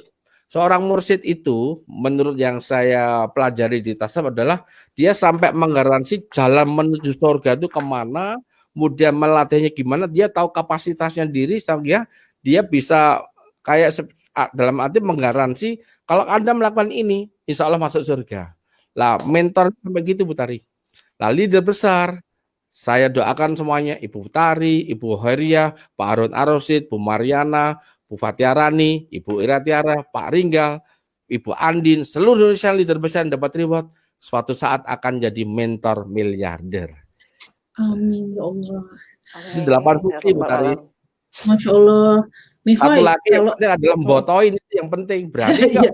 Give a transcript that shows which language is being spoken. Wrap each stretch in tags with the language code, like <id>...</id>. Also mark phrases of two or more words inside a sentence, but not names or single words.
<id>Seorang mursyid itu menurut yang saya pelajari di tasawuf adalah dia sampai menggaransi jalan menuju surga itu kemana, kemudian melatihnya gimana, dia tahu kapasitasnya diri sehingga dia bisa kayak dalam arti menggaransi kalau Anda melakukan ini,</id> <ar>إن شاء الله</ar> <id>masuk surga. Lah mentor sampai gitu Bu Tari. Lah leader besar, saya doakan semuanya, Ibu Tari, Ibu Hoiria, Pak Harun Ar-Rasyid, Bu Mariana, Bu Fatiarani, Ibu Ira Tiara, Pak Ringgal, Ibu Andin, seluruh Indonesia leader besar yang dapat reward, suatu saat akan jadi mentor miliarder.</id> <ar>آمين يا الله.</ar> <id>Itu 8 fungsi Bu Tari.</id> <ar>ما شاء الله.</ar> <id>Satu lagi yang penting adalah membotoin, itu yang penting. Berarti</id>